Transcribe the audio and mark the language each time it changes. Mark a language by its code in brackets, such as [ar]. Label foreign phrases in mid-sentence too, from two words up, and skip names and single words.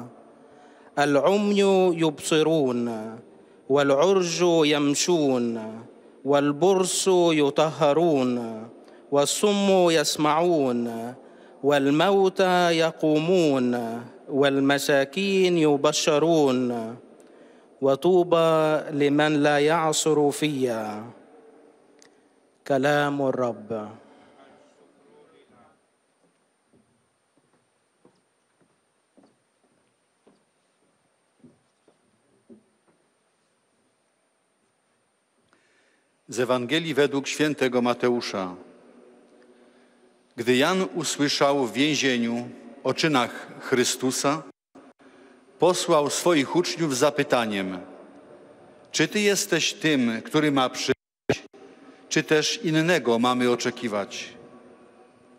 [ar] العمي يبصرون، والعرج يمشون، والبرص يطهرون، والصم يسمعون، والموتى يقومون، والمساكين يبشرون. وطوبى لمن لا يعصر فيا. كلام الرب. [pl] Z Ewangelii według świętego Mateusza. Gdy Jan usłyszał w więzieniu o czynach Chrystusa, posłał swoich uczniów z zapytaniem: Czy Ty jesteś tym, który ma przyjść, czy też innego mamy oczekiwać?